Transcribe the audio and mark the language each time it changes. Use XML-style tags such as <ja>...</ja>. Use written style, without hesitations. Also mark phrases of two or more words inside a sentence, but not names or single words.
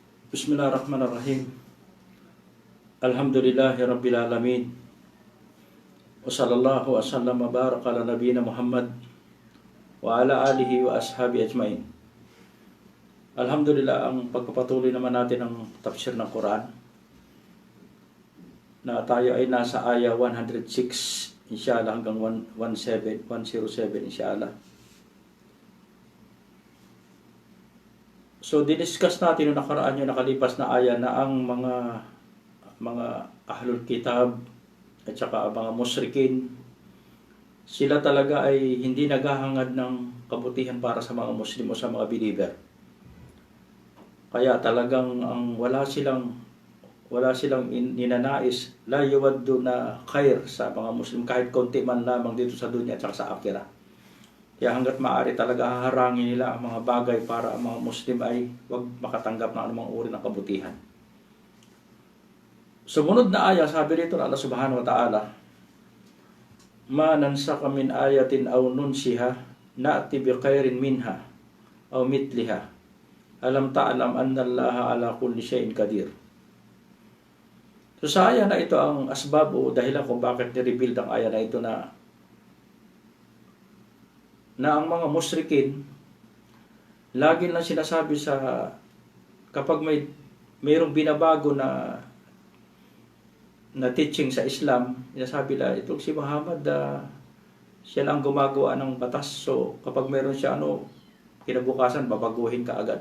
<ar>بسم الله الرحمن الرحيم. الحمد لله رب العالمين. وصلى الله وسلم وبارك على نبينا محمد وعلى آله وأصحابه أجمعين. Alhamdulillah,</ar> <tl>ang pagpapatuloy naman natin ng tafsir ng Quran na tayo ay nasa aya 106 inshallah hanggang 107 inshallah. So didiscuss natin noong nakaraan yung nakalipas na aya na ang mga</tl> <ar>أهل الكتاب</ar> <tl>at saka mga musyrikin, sila talaga ay hindi naghahangad ng kabutihan para sa mga Muslim o sa mga believer. Kaya talagang wala silang ninanais,</tl> <ar>لا يود</ar> <tl>na khair sa mga Muslim kahit konti man lamang dito sa dunya at saka sa akhirah. Kaya hanggat maaari talaga haharangin nila ang mga bagay para ang mga Muslim ay wag makatanggap ng anumang uri ng kabutihan. Sumunod na aya, sabi rito na</tl> <ar>الله سبحانه وتعالى ما ننسخ من آية أو ننسها نأت بخير منها أو مثلها ألم تعلم أن الله على كل شيء قدير.</ar> <tl>So sa aya na ito ang asbab o dahilan kung bakit ni-reveal ang aya na ito na ang mga musyrikin lagi lang sinasabi sa kapag mayroong binabago na teaching sa Islam, sinasabi nila itong si Muhammad siya lang gumagawa ng batas, so kapag mayroon siya kinabukasan babaguhin ka agad.</tl>